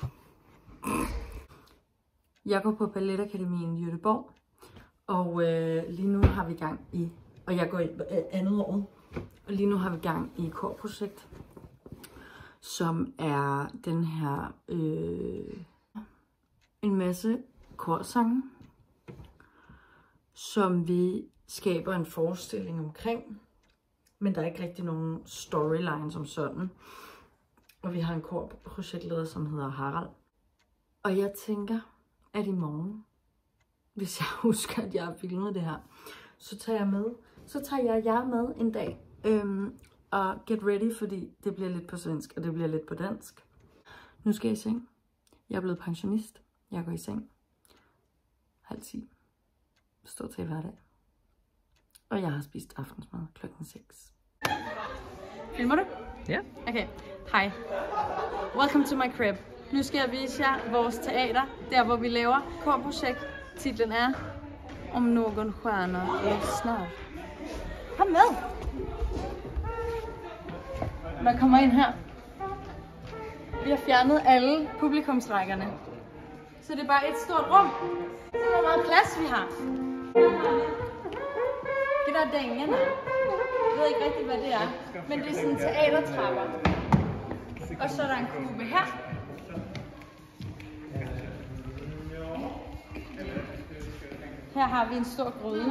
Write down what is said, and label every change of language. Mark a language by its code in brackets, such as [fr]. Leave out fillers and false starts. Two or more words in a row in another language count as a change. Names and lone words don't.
[da] Jeg går på Balletakademien i Göteborg, og lige nu har vi gang i, og jeg går i andet år, og lige nu har vi gang i et korprojekt, som er den her, en masse korsange, som vi skaber en forestilling omkring, men der er ikke rigtig nogen storyline som sådan. Og vi har en korprojektsleder, som hedder Harald. Og jeg tænker, at i morgen, hvis jeg husker, at jeg har filmet det her, så tager jeg jer med en dag. [en] Og get ready, [da] fordi det bliver lidt på svensk, og det bliver lidt på dansk. Nu skal jeg i seng. Jeg er blevet pensionist. Jeg går i seng 9:30. Stort set hver dag. Og jeg har spist aftensmad klokken 6. Filmer du? Ja. Okay. Hej. [en] Welcome to my crib. [da] Nu skal jeg vise jer vores teater, der hvor vi laver korprojekt. Titlen er Om någon stjärna lossnar. Kom med! Man kommer ind her. Vi har fjernet alle publikumsrækkerne. Så det er bare et stort rum. Det er hvor meget plads vi har. Det der dængende. Jeg ved ikke rigtig hvad det er. Men det er sådan teatertrapper. Og så er der en kube her. Her har vi en stor gryde.